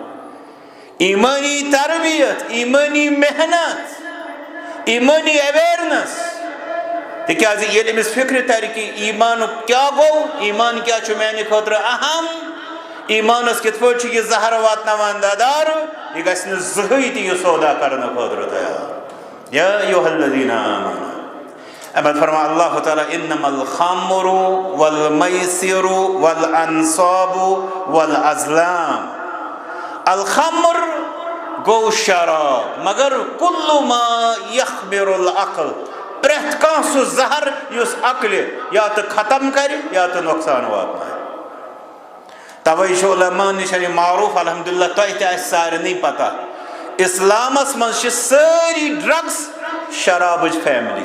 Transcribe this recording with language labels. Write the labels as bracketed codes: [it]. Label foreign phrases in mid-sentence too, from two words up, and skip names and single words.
[ks] ایٖمٲنی تربیت ایٖمٲنی محنت ایٖمٲنی اویرنس تِکیازِ ییٚلہِ أمِس فِکرِ ترِ کہِ ایٖمانُک کیاہ گوٚو ایٖمان کیاہ چھُ میانہِ خٲطرٕ اہم ایٖمانس کِتھ پٲٹھۍ چھُ یہِ زہر واتناوان ددارٕ یہِ گژھِ نہٕ زٕہٕنۍ تہِ یہِ سودا کرنہٕ خٲطرٕ تیار [ar] یا ایُہا الذیٖنَ آمنوا [ks] اَمہِ پتہٕ فرمان اللہ تعالیٰ [ar] اِنَّمَا الْخَمْرُ وَالْمَيْسِرُ وَالْأَنصَابُ وَالْأَزْلَامُ [ks] الخمر گوٚو شراب مگر [ar] کُلُّ ما یخمِرُ العقل [ks] پرٛٮ۪تھ کانٛہہ سُہ زہر یُس عقلہِ یا تہٕ ختم کرِ یا تہٕ نۄقصان واتنایہِ توے چھُ علما نِش یہِ معروٗف الحمدُاللہ تۄہہِ تہِ آسہِ سارنٕے پتہ اسلامس منٛز چھِ سٲری ڈرگس شرابٕچ فیملی